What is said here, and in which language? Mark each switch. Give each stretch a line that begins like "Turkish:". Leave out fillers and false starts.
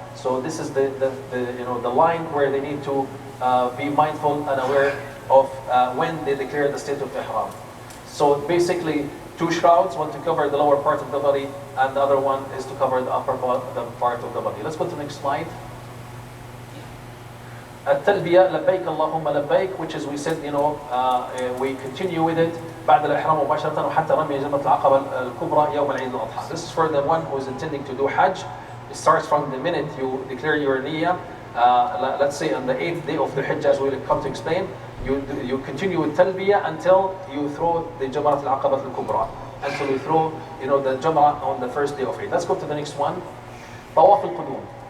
English: So this is the line where they need to be mindful and aware of when they declare the state of ihram. So basically 2 shrouds, one to cover the lower part of the body, and the other one is to cover the upper part of the body. Let's go to the next slide.
Arabic: التلبية لبيك اللهم لبيك,
English: which is, we said, we continue with it
Arabic: بعد الإحرام مباشرة وحتى رمي جمرة العقبة الكبرى يوم العيد الأضحى.
English: This is for the one who is intending to do Hajj. It starts from the minute you declare your niyyah. Let's say on the 8th day of the Hajj, as we'll come to explain, you continue with talbiyah until you throw the Jamrat al-Aqabah al-Kubra, until you throw the Jamrah on the first day of Eid. Let's go to the next one. Tawaf al-Qudum.